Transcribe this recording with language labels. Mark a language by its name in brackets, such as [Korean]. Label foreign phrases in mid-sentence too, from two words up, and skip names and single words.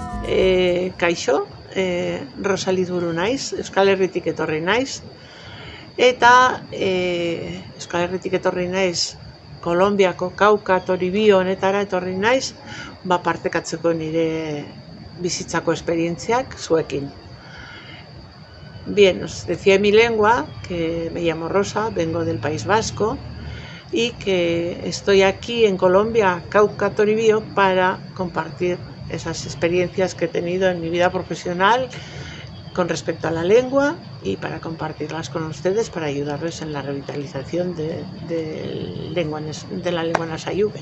[Basque] Kaixo, Rosalit buru naiz, Euskal Herritik etorri naiz, eta Euskal Herritik etorri naiz, Kolonbiako Kauka Toribio honetara etorri naiz, partekatzeko nire bizitzako esperientziak zuekin. [Spanish] Bien, os decía en mi lengua que me llamo Rosa, vengo del País Vasco y que estoy aquí en Colombia, Cauca Toribio, para compartir esas experiencias que he tenido en mi vida profesional con respecto a la lengua y para compartirlas con ustedes para ayudarles en la revitalización de la lengua nasayube.